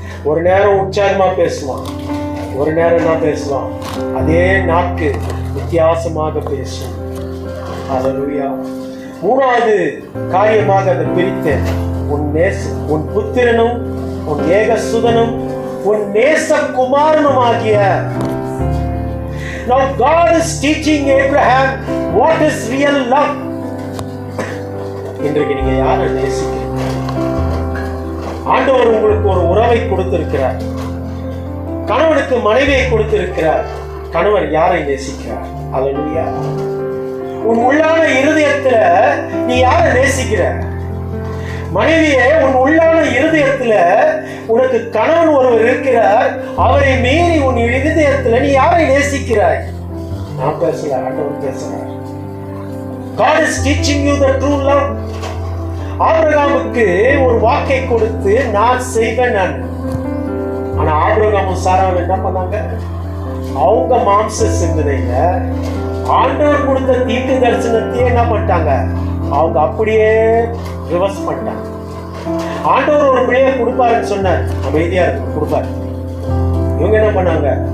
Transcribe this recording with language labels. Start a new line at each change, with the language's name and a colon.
Tamil: ஒரு நேரம் உற்சாகமா பேசுவான், ஒரு நேரம் தான் பேசுவான். அதே நாக்கு வித்தியாசமாக பேசும். அல்லேலூயா. 3வது காரியமாக அதை பிரித்தேன். உன் புத்திரனும் உன் ஏகசுதனும் உன் நேசகுமாரனுமாகிய.
English: Now God is teaching Abraham what is real love.
Tamil: இன்றைக்கு நீங்க யாரை நேசிக்கிறீங்க? ஆண்டவர் உங்களுக்கு ஒரு உறவை கொடுத்திருக்கிறார். கணவனுக்கு மனைவியை கொடுத்திருக்கிறார். கணவர் யாரை நேசிக்கிறார்? அல்லேலூயா. உன் உள்ளான இருதயத்துல நீ யாரை நேசிக்கிற? மனைவியே, உன் உள்ளான இருதயத்துல உனக்கு கணவன் ஒருவர் இருக்கிறார். அவரை மீறி உன் இருதயத்துல நீ யாரை நேசிக்கிறாய்? நான் பேசல, ஆண்டவர் பேசுறார்.
English: God is teaching you the true love.
Tamil: ஆபிரகாமுக்கு ஒரு வாக்கை கொடுத்து நான் செய்வேன் நான். ஆனா ஆபிரகாமும் சாராவும் என்ன பண்ணாங்க? அவங்க மாம்ச சிந்தனையில ஆண்டவர் கொடுத்த தீர்க்க தரிசனத்தையே என்ன பண்ணிட்டாங்க? அவங்க அப்படியே ரிவர்ஸ் பண்ணிட்டாங்க. ஆண்டவர் ஒரு பிள்ளையை கொடுப்பாருன்னு சொன்னார், அமைதியா இருக்கு, கொடுப்பாரு. இவங்க என்ன பண்ணாங்க?